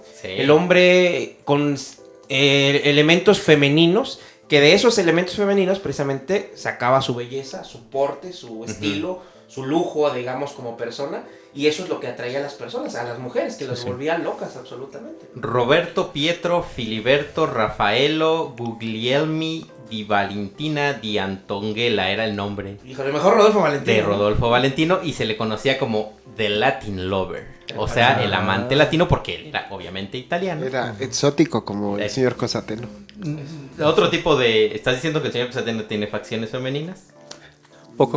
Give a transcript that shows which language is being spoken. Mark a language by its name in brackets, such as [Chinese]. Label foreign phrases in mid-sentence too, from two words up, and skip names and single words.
[Spanish] Sí. El hombre con elementos femeninos, que de esos elementos femeninos precisamente sacaba su belleza, su porte, su estilo, su lujo, digamos, como persona. Y eso es lo que atraía a las personas, a las mujeres, que las volvían locas absolutamente. Roberto, Pietro, Filiberto, Raffaello, Guglielmi, Di Valentina, Di Antonguela era el nombre. Híjole, mejor Rodolfo Valentino. De Rodolfo Valentino, y se le conocía como [English] The Latin Lover. [Spanish] O sea, el amante latino, porque él era obviamente italiano. Era exótico como el señor Cosateno. Otro tipo de... ¿Estás diciendo que el señor Cosateno tiene facciones femeninas? Un poco.